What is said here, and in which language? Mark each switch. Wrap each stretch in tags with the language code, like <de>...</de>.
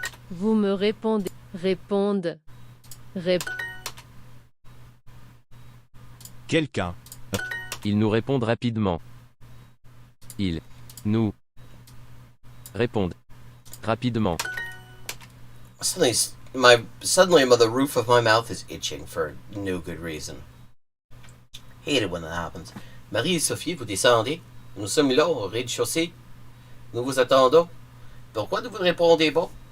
<fr>Vous me répondez. Réponde. Quelqu'un. Ils nous répondent rapidement. Ils nous répondent rapidement.</fr> <en>Suddenly the roof of my mouth is itching for no good reason. Hate it when that happens.</en> <fr>Marie et Sophie, vous descendez. Nous sommes là au rez-de-chaussée. Nous vous attendons. Pourquoi ne vous répondez pas?</fr>